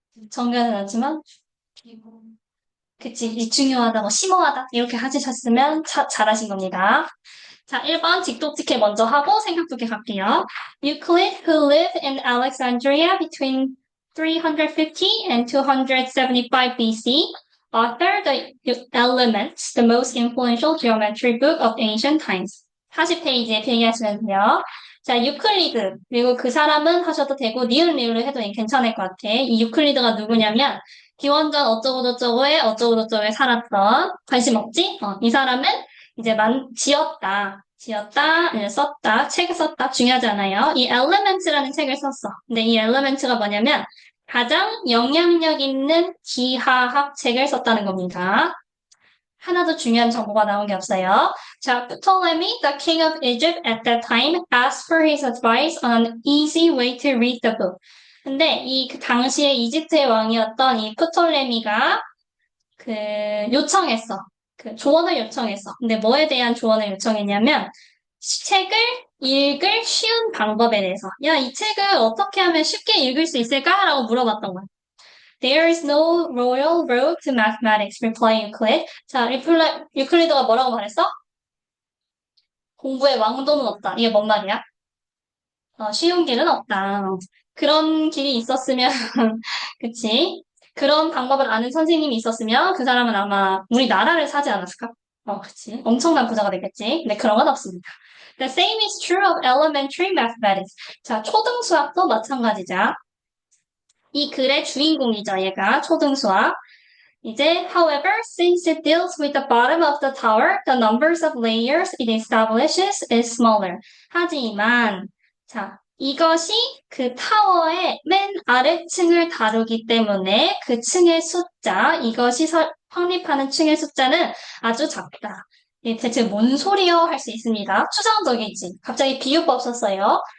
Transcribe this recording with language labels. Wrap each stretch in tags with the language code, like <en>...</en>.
<ko>정교는 하지만, 그치, 이 중요하다, 뭐, 심오하다, 이렇게 하셨으면 잘하신 겁니다. 자, 1번 직독직해 먼저 하고 생각두개 갈게요.</ko> <en>Euclid, who lived in Alexandria between 350 and 275 BC, authored the Elements, the most influential geometry book of ancient times.</en> <ko>40페이지에 필기하시면 돼요. 자, 유클리드. 그리고 그 사람은 하셔도 되고, 니은 리을로 해도 괜찮을 것 같아. 이 유클리드가 누구냐면, 기원전 어쩌고저쩌고에 어쩌고저쩌고에 살았던, 관심 없지? 이 사람은 이제 지었다, 아니면 썼다, 책을 썼다, 중요하지 않아요. 이 Elements라는 책을 썼어. 근데 이 Elements가 뭐냐면, 가장 영향력 있는 기하학 책을 썼다는 겁니다. 하나도 중요한 정보가 나온 게 없어요. 자,</ko> <en>Ptolemy, the king of Egypt at that time, asked for his advice on an easy way to read the book.</en> <ko>근데 그 당시에 이집트의 왕이었던 이 프톨레미가 그 요청했어. 그 조언을 요청했어. 근데 뭐에 대한 조언을 요청했냐면 책을 읽을 쉬운 방법에 대해서. 야, 이 책을 어떻게 하면 쉽게 읽을 수 있을까? 라고 물어봤던 거야.</ko> <en>There is no royal road to mathematics, replied Euclid.</en> <ko>자, 유클리드가 뭐라고 말했어? 공부에 왕도는 없다. 이게 뭔 말이야? 쉬운 길은 없다. 그런 길이 있었으면, 그치? 그런 방법을 아는 선생님이 있었으면 그 사람은 아마 우리나라를 사지 않았을까? 그치. 엄청난 부자가 되겠지. 근데 그런 건 없습니다.</ko> <en>The same is true of elementary mathematics.</en> <ko>자, 초등수학도 마찬가지자. 이 글의 주인공이죠, 얘가. 초등수학. 이제,</ko> <en>however, since it deals with the bottom of the tower, the numbers of layers it establishes is smaller.</en> <ko>하지만, 자, 이것이 그 타워의 맨 아래층을 다루기 때문에 그 층의 숫자, 이것이 확립하는 층의 숫자는 아주 작다. 이게 대체 뭔 소리여 할 수 있습니다. 추상적이지. 갑자기 비유법 썼어요.</ko>